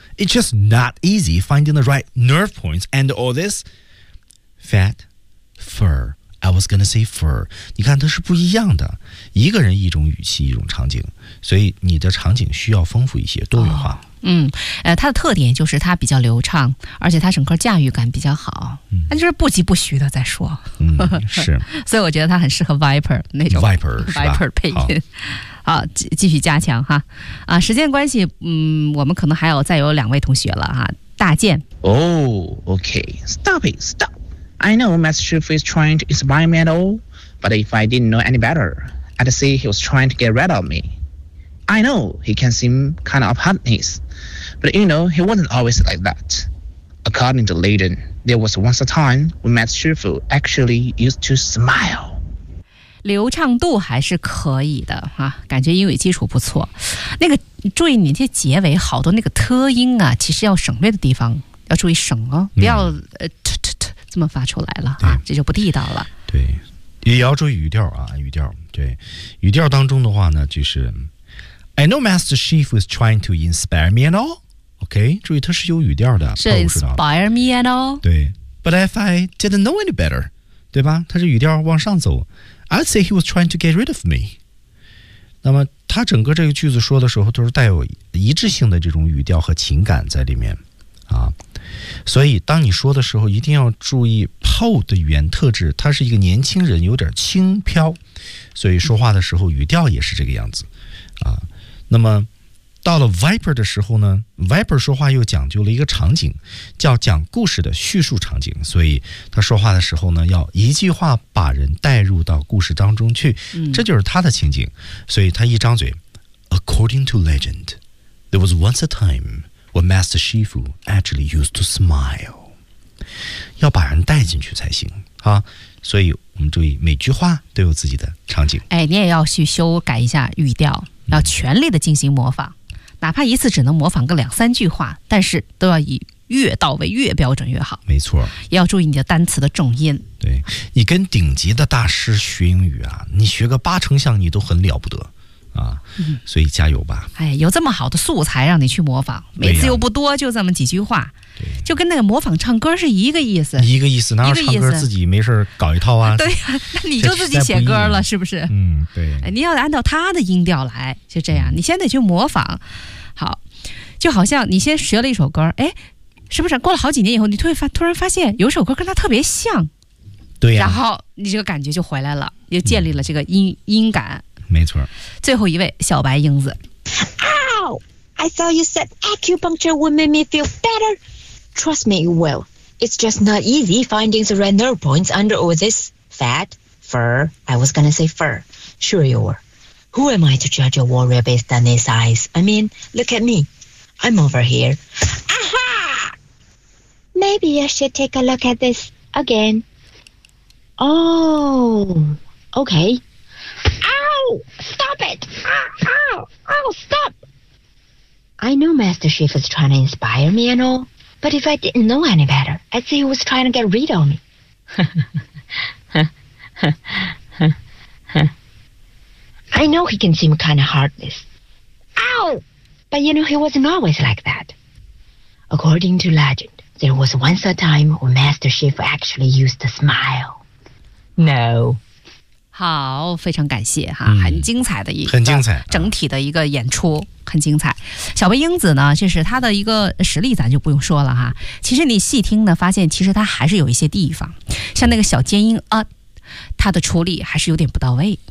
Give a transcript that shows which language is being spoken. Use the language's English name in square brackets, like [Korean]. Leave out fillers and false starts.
[English] It's just not easy finding the right nerve points and all this fat fur. I was gonna say fur. [Chinese] 你看它是不一样的，一个人一种语气一种场景，所以你的场景需要丰富一些，多元化。它的特点就是它比较流畅，而且它整个驾驭感比较好，它就是不急不徐的在说。是，所以我觉得它很适合 Viper 那种 Viper 是吧 Viper 配音。好，继续加强哈。啊，时间关系，我们可能还有再有两位同学了哈。大健。 [English] Oh, okay. Stop it, stop. I know Master Shifu is trying to inspire me at all, but if I didn't know any better, I'd say he was trying to get rid of me. I know he can seem kind of hardness, but you know, he wasn't always like that. According to legend, there was once a time when Master Shifu actually used to smile. [Chinese] 流畅度还是可以的啊，感觉英语基础不错。那个注意你这结尾好多那个特音啊，其实要省略的地方要注意省哦，不要这么发出来了啊，这就不地道了。对，也要注意语调啊，语调。对，语调当中的话呢，就是 [English] I know Master Shifu is trying to inspire me and all. [Chinese] OK, 注意它是有语调的。 [English] 是 inspire me and all. [Chinese] 对。 [English] But if I didn't know any better, [Chinese] 对吧，它是语调往上走。 [English] I'd say he was trying to get rid of me. [Chinese] 那么他整个这个句子说的时候都是带有一致性的这种语调和情感在里面。啊，所以当你说的时候一定要注意 PO 的语言特质，他是一个年轻人，有点轻飘。所以说话的时候语调也是这个样子。啊，那么到了 Viper 的时候呢， Viper 说话又讲究了一个场景，叫讲故事的叙述场景，所以他说话的时候呢要一句话把人带入到故事当中去，这就是他的情景。所以他一张嘴 [English] According to legend, there was once a time when Master Shifu actually used to smile, [Chinese] 要把人带进去才行啊。所以我们注意每句话都有自己的场景。哎，你也要去修改一下语调，要全力的进行模仿，哪怕一次只能模仿个两三句话，但是都要以越到位越标准越好。没错，也要注意你的单词的重音。对，你跟顶级的大师学英语啊，你学个八成像你都很了不得啊。所以加油吧。哎，有这么好的素材让你去模仿，每次又不多，就这么几句话。就跟那个模仿唱歌是一个意思，一个意思，哪有唱歌自己没事搞一套啊？对呀、啊，那你就自己写歌了，是不是？对。你要按照他的音调来，就这样。你先得去模仿，好，就好像你先学了一首歌，哎，是不是？过了好几年以后，你突然发现有首歌跟他特别像，对呀、啊。然后你这个感觉就回来了，又建立了这个音感。没错。最后一位小白英子。 [English] Ow! I thought you said acupuncture would make me feel better. Trust me, you will. It's just not easy finding the right nerve points under all this fat, fur. I was gonna say fur. Sure you were. Who am I to judge a warrior based on his eyes? I mean, look at me. I'm over here. Aha! Maybe I should take a look at this again. Oh, okay. Ow! Stop it! Ow! Ow! Stop! I know Master Shifu is trying to inspire me and all. But if I didn't know any better, I'd say he was trying to get rid of me. I know he can seem kind of heartless. Ow! But you know, he wasn't always like that. According to legend, there was once a time when Master Shifu actually used to smile. No. [Chinese] 好，非常感谢哈，很精彩的一个很精彩整体的一个演出，很精彩。小贝英子呢，就是他的一个实力咱就不用说了哈，其实你细听呢发现其实他还是有一些地方，像那个小尖音啊，他的处理还是有点不到位。